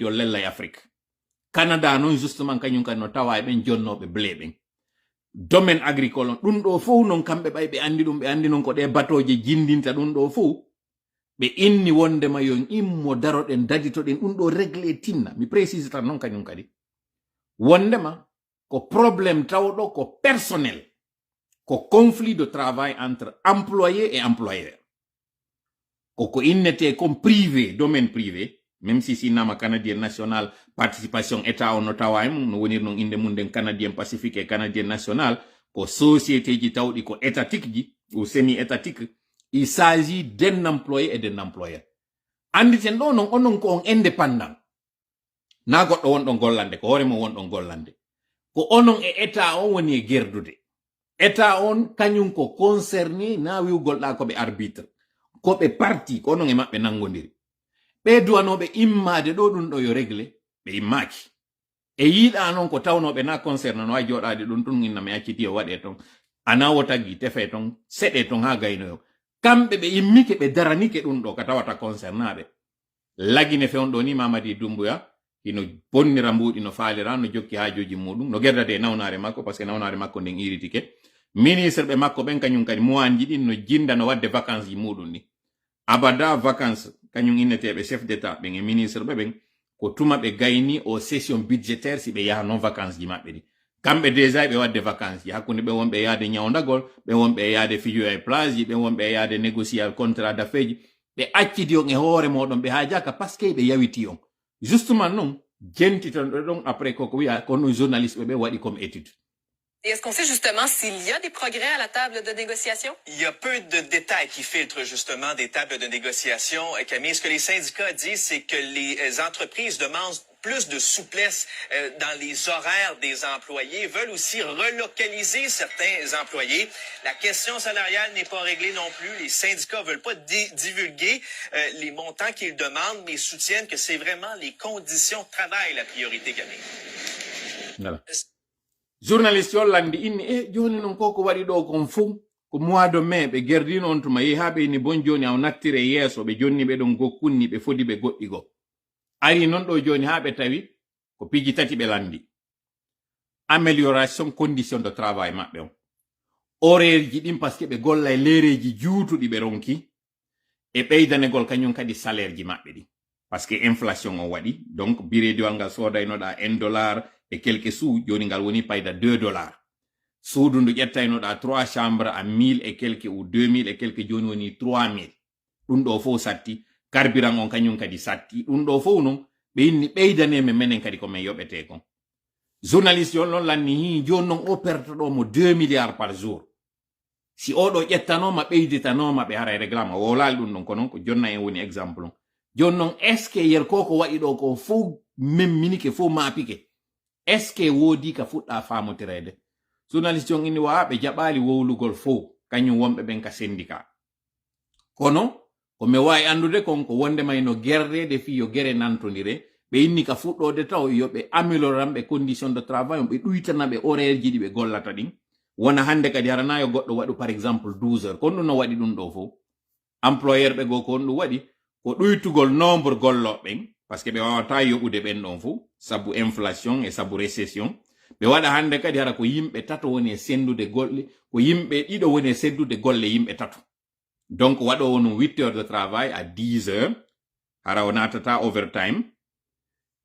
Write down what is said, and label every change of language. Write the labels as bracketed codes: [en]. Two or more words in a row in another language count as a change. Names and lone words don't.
[ff] o lella e Afrique Canada non justement kañum kadi no tawa e ɓen jonnoɓe blé ɓen [fr] domaine agricole [ff] on ɗum ɗo fof non kamɓe ɓay ɓe andi ɗum ɓe andi non ko ɗe batoje jindinta ɗum ɗo fof ɓe inni wondema yon immo daroɗen daditoɗen ɗum ɗo réglé tinna mi précise tan non kañum kadi wondema ko probléme tawɗo ko personnel ko [fr] conflit de travail entre employé et employeur [ff] ko innete [fr] comme privé domaine privé même si [ff] sinama [fr] canadien national participation état [ff] on no tawa e mum no wonir non inde mum nden [fr] canadien pacifique et canadien national [ff] ko société ji tawɗi ko étatique ji [fr] ou semi étatique il s'agit d'un employé et d'un employeur [ff] anditen ɗo non onon ko on indépendant na goɗɗo wonɗon gollande ko hooremo wonɗon gollande ko onon e état on woni e gerdude état on kañum ko concerné na wiwgolɗa koɓe arbitre koɓe parti ko onon e maɓɓe nangodiri ɓe duwanoɓe immade ɗo ɗum ɗo yo réglé ɓe immaki e yiiɗa noon ko tawnoɓe na concerne no wawi joɗade ɗum ɗum inna mi acciti o waɗe ton ana wo tagui tefe ton seɗe ton ha gaynoyo kamɓe ɓe immike ɓe daranike ɗum ɗo ka tawata concernaɓe lagine fewnɗo ni Mamadi Doumbouya ino bonnira mbuɗi no faalira no jokki haajoji muɗum no gerdade e nawnare makko [fr] par ce que [ff] nawnare makko nden iritike ministre ɓe makko ɓen kañum kadi mowanji ɗin no jinda no wadde vacances ji muɗum ni abada vacances kañum inneteɓe [fr] chef d'état [ff] ɓen e ministre ɓe ɓen ko tuma ɓe gayni o [fr] session budgétaire [ff] si ɓe yaha non vacances ji maɓɓe ɗi kamɓe déjà ɓe wadde vacances ji hakkunde ɓe wonɓe yaade ñawdagol ɓe wonɓe yaade fijo e plage ji ɓe wonɓe yaade négocier [fr] contrat d'affaires [ff] ji ɓe accidi on e hoore moɗon ɓe haajaka [fr] par ce que [ff] ɓe yawiti on justement non jentiton ɗo ɗon après koko wiya kono journaliste ɓe waɗi [fr] comme étude. Et est-ce qu'on sait justement s'il y a des progrès à la table de négociation? Il y a peu de détails qui filtrent justement des tables de négociation. Camille, ce que les syndicats disent, c'est que les entreprises demandent plus de souplesse dans les horaires des employés, veulent aussi relocaliser certains employés. La question salariale n'est pas réglée non plus. Les syndicats veulent pas divulguer les montants qu'ils demandent, mais soutiennent que c'est vraiment les conditions de travail la priorité, Camille. Voilà. [ff] Journaliste yollandi inni joni non koko waɗi ɗo kon fuu ko [fr] mois de mai [ff] ɓe gerdino on tuma yehi ha ɓe ni bon joni aw nattire yeeso ɓe jonni ɓe ɗon gokkunni ɓe fodi ɓe goɗɗi go ari non ɗo joni ha ɓe tawi ko piji tati ɓe landi amélioration [fr] condition de travail [ff] maɓɓe on horaire ji ɗin [fr] par ce que [ff] ɓe golla e leereji juutuɗi ɓe ronki e ɓeydanegol kañum kadi salaire ji maɓɓe ɗi [fr] par ce que inflation [ff] o waɗi donc birediwal ngal sodaynoɗa $1 [fr] et quelques sous [ff] joni ngal woni payda $2 suudu ndu ƴettaynoɗa [fr] 3 chambres à 1000 et quelques ou 2000 et quelques [ff] joni woni 3000 ɗum ɗo fof satti carburant on kañum kadi satti ɗum ɗo fof non ɓe inni ɓeydaneme menen kadi komin yoɓete kon journaliste yon non lanni hi joni non o pertoɗo mo [fr] 2 milliards par jour [ff] si oɗo ƴettanoma ɓeyditanoma ɓe hara e réglame o wolali ɗum ɗon ko non ko jonna en woni exemple on joni non [fr] est ce que [ff] yer koko waɗi ɗo ko fof memminike fof maapike [fr] est ce que [ff] woodi ka fuɗɗa famotirede journaliste on inni wa ɓe jaɓali wowlugol fof kañum wonɓe ɓen ka syndicat kono ko mi wawi andude kon ko wondema no gerdede fi yo gere nantodire ɓe inni ka fuɗɗode taw yoɓe amélioranɓe [fr] condition de travail [ff] on ɓe ɗuytanaɓe horaire ji ɗi ɓe gollata ɗin wona hande kadi harana yo goɗɗo waɗu [fr] par exemple 12 heures [ff] kon ɗum no waɗi ɗum ɗo fof employeur ɓe go ko on ɗum waɗi ko ɗuytugol nombre golloɓen [fr] par ce que [ff] ɓe wawata yoɓude ɓen ɗon fof sabu inflation e sabu récession ɓe waɗa hande kadi hara ko yimɓe tato woni e sendude golle ko yimɓe ɗiɗo woni e seddude golle yimɓe tato donc waɗowo no [fr] 8 heures de travail à 10 heures [ff] hara o natata overtime